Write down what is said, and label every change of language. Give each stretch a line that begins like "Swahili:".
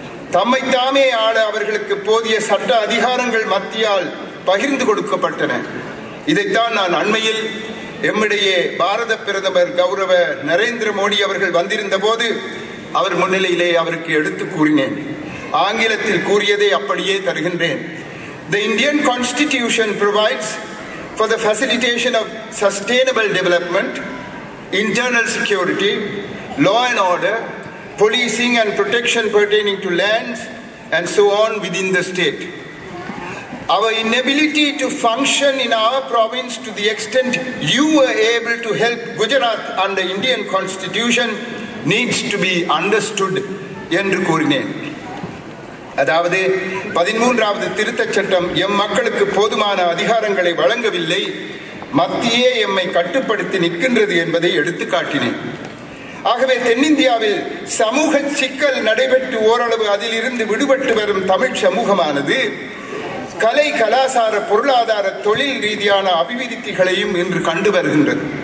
Tamil: தம்மைத்தாமே ஆள அவர்களுக்கு போதிய சட்ட அதிகாரங்கள் மத்தியால் பகிர்ந்து கொடுக்கப்பட்டன. இதைத்தான் நான் அண்மையில் எம்மிடையே பாரத பிரதமர் கௌரவ நரேந்திர மோடி அவர்கள் வந்திருந்த போது அவர் முன்னிலையிலே அவருக்கு எடுத்து கூறினேன். ஆங்கிலத்தில் கூறியதை அப்படியே தருகின்றேன்.
English: The Indian Constitution provides for the facilitation of sustainable development, internal security, law and order, policing and protection pertaining to lands and so on within the state. Our inability to function in our province to the extent you were able to help Gujarat under Indian Constitution needs to be understood
Tamil: என்று கூறினேன். அதாவது 13வது திருத்தச் சட்டம் M மக்களுக்கு போதுமான அதிகாரங்களை வழங்கவில்லை, மத்தியே எம்மை கட்டுப்படுத்தி நிற்கின்றது என்பதை எடுத்து காட்டினேன். ஆகவே தென்னிந்தியாவில் சமூக சிக்கல் நடைபெற்று ஓரளவு அதிலிருந்து விடுபட்டு வரும் தமிழ் சமூகமானது கலை, கலாசார, பொருளாதார, தொழில் ரீதியான அபிவிருத்திகளையும் இன்று கண்டு வருகின்றது.